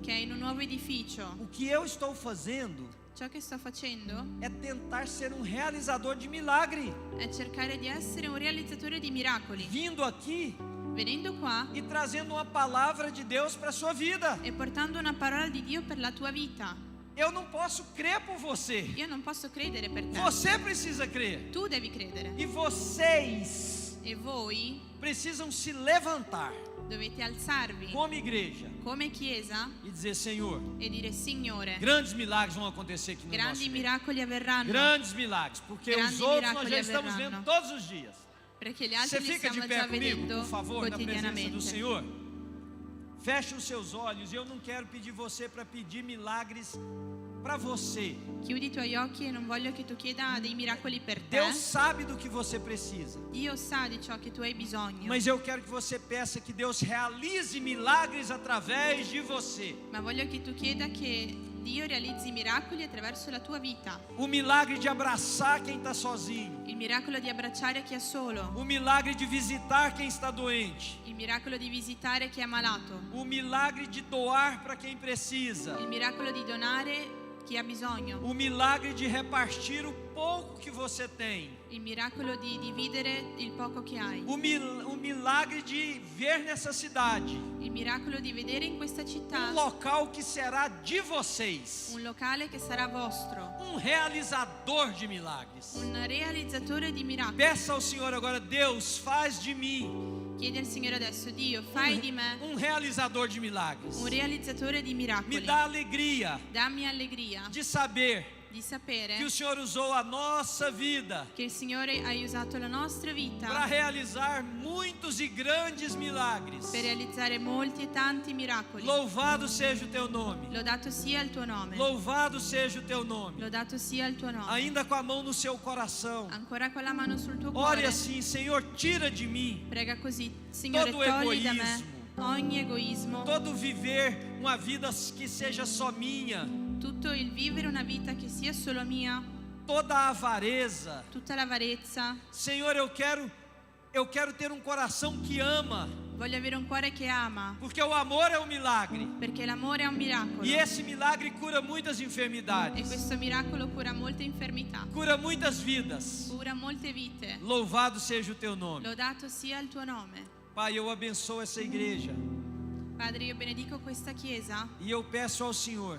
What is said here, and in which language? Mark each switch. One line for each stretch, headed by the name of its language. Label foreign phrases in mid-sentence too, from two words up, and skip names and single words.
Italian: che è in un nuovo edificio.
Portuguese: O que eu estou fazendo
Italian: Ciò che sto facendo
Portuguese: é tentar ser um realizador de milagre,
Italian: è cercare di essere un realizzatore di miracoli,
Portuguese: vindo aqui
Italian: venendo qua
Portuguese: e trazendo uma palavra de Deus para a sua vida.
Italian: e portando una parola di Dio per la tua vita.
Portuguese: Eu não posso crer por você.
Italian: Io non posso credere per te.
Portuguese: Você precisa crer.
Italian: Tu devi credere.
Portuguese: E vocês
Italian: E voi
Portuguese: precisam se levantar
Italian: dovete alzarvi
Portuguese: como igreja
Italian: come chiesa
Portuguese: e dizer: Senhor,
Italian: e dire: Signore,
Portuguese: grandes milagres vão acontecer aqui no nosso
Italian: grandi
Portuguese: meio.
Italian: miracoli avverranno.
Portuguese: Grandes milagres, porque
Italian: Grandi
Portuguese: os outros nós
Italian: miracoli
Portuguese: já estamos
Italian: avverranno.
Portuguese: vendo todos os dias.
Italian: Perché gli
Portuguese: Você
Italian: altri li
Portuguese: fica de
Italian: stiamo
Portuguese: pé
Italian: già
Portuguese: comigo,
Italian: vedendo
Portuguese: por favor, na presença do
Italian: quotidianamente.
Portuguese: Senhor. Feche os seus olhos. Eu não quero pedir você para pedir milagres para você.
Italian: Chiudi i tuoi occhi e non voglio che tu chieda dei miracoli per te.
Portuguese: Deus sabe do que você precisa.
Italian: Dio sa di ciò che tu hai bisogno.
Portuguese: Mas eu quero que você peça que Deus realize milagres através de você.
Italian: Ma voglio che tu chieda che Dio realizzi miracoli attraverso la tua vita.
Portuguese: O milagre de abraçar quem está sozinho.
Italian: Il miracolo di abbracciare chi è solo.
Portuguese: O milagre de visitar quem está doente.
Italian: Il miracolo di visitare chi è malato.
Portuguese: O milagre de doar para quem precisa.
Italian: Il miracolo di donare chi ha bisogno.
Portuguese: O milagre de repartir o pouco que você tem.
Italian: Il miracolo di dividere il poco che hai.
Portuguese: O milagre de ver nessa cidade
Italian: Il miracolo di vedere in questa città
Portuguese: local que será de vocês.
Italian: un locale che sarà vostro.
Portuguese: Realizador de milagres.
Italian: Un realizzatore di miracoli.
Portuguese: Peça ao Senhor agora: Deus, faz de mim
Italian: Chiedi al Signore adesso: Dio, fai di me
Portuguese: realizador de milagres.
Italian: un realizzatore di
Portuguese: Me
Italian: miracoli.
Portuguese: dá alegria
Italian: Dammi allegria
Portuguese: de saber
Italian: di sapere
Portuguese: que o Senhor usou a nossa vida
Italian: che il Signore ha usato la nostra
Portuguese: para
Italian: vita
Portuguese: realizar muitos e grandes milagres.
Italian: per realizzare molti e tanti miracoli.
Portuguese: Louvado seja o teu nome.
Italian: Lodato sia il tuo nome.
Portuguese: Louvado seja o teu nome.
Italian: Lodato sia il tuo nome.
Portuguese: Ainda com a mão no seu coração.
Italian: Ancora con la mano sul tuo
Portuguese: Ore
Italian: cuore.
Portuguese: assim: Senhor, tira de mim
Italian: Prega così: Signore,
Portuguese: todo
Italian: togli da me
Portuguese: egoismo.
Italian: ogni egoismo,
Portuguese: todo viver uma vida que seja só minha,
Italian: tutto il vivere una vita che sia solo mia,
Portuguese: toda a avareza.
Italian: tutta l'avarezza.
Portuguese: Senhor, eu quero ter um coração que ama,
Italian: Voglio avere un cuore che ama,
Portuguese: porque o amor é um milagre.
Italian: perché l'amore è un miracolo.
Portuguese: E esse milagre cura muitas
Italian: E
Portuguese: enfermidades,
Italian: questo miracolo cura molte infermità,
Portuguese: cura muitas vidas.
Italian: cura molte vite.
Portuguese: Louvado seja o teu nome.
Italian: Lodato sia il tuo nome.
Portuguese: Pai, eu abençoo essa igreja
Italian: Padre, io benedico questa chiesa
Portuguese: e eu peço ao Senhor